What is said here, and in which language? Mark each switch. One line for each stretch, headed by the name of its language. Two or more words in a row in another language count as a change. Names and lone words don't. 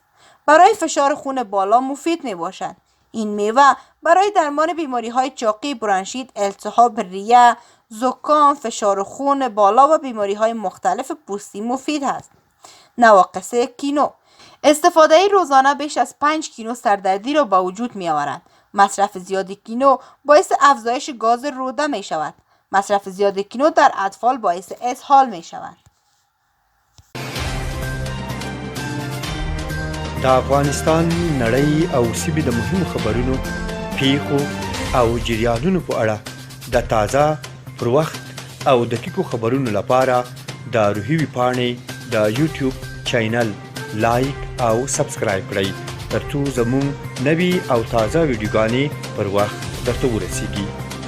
Persian: برای فشار خون بالا مفید می باشد. این میوه برای درمان بیماری های چاقی، برانشیت، التهاب ریه، زکام، فشار خون بالا و بیماری های مختلف پوستی مفید است. نواقص گینو: استفاده روزانه بیش از 5 گینو سردردی را به وجود می آورد. مصرف زیاد گینو باعث افزایش گاز روده می شود. مصرف زیاد گینو در اطفال باعث اسهال می شود.
Pashto: د افغانستان نړۍ او سیمې د مهمو خبرونو، پیښو او جریانونو په اړه د تازه، پر وخت او دقیقو خبرونو لپاره د روحي ویبپاڼې د یوټیوب چینل لایک او سبسکرایب کړئ ترڅو زموږ نوي او تازه ویډیوګانې پر وخت درته ورسیږي.